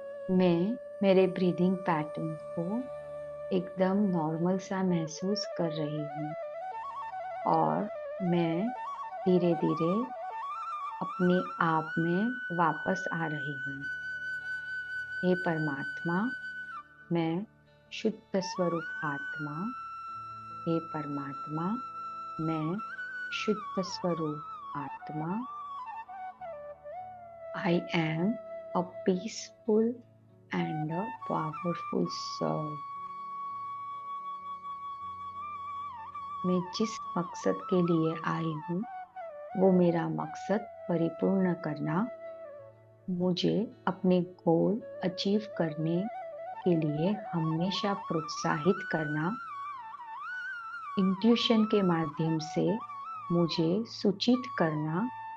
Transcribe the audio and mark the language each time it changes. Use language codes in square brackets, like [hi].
[hi] मैं मेरे breathing pattern को एकदम नॉर्मल सा महसूस कर रही हूँ और मैं धीरे धीरे अपने आप में वापस आ रही हूँ। हे परमात्मा, मैं शुद्ध स्वरूप आत्मा। हे परमात्मा, मैं शुद्ध स्वरूप आत्मा। [en] I am a peaceful and a powerful soul. [hi] मैं जिस मकसद के लिए आई हूँ, वो मेरा मकसद परिपूर्ण करना, मुझे अपने गोल अचीव करने के लिए हमेशा प्रोत्साहित करना, इंट्यूशन के माध्यम से मुझे सूचित करना